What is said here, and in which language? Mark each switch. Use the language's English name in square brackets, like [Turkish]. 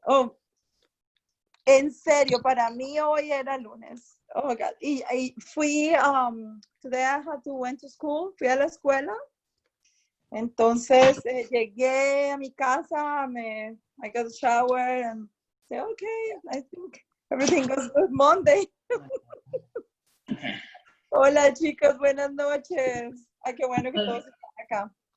[Spanish] Oh, en serio, para mí hoy era lunes. [English] Oh my God. [Spanish] Y fui, [English] today I had to went to school, [Spanish] fui a la escuela. Entonces llegué a mi casa, [English] I got a shower and said, okay, I think everything goes good Monday. [Spanish] Hola chicos, buenas noches. Ay, qué bueno que todos están acá.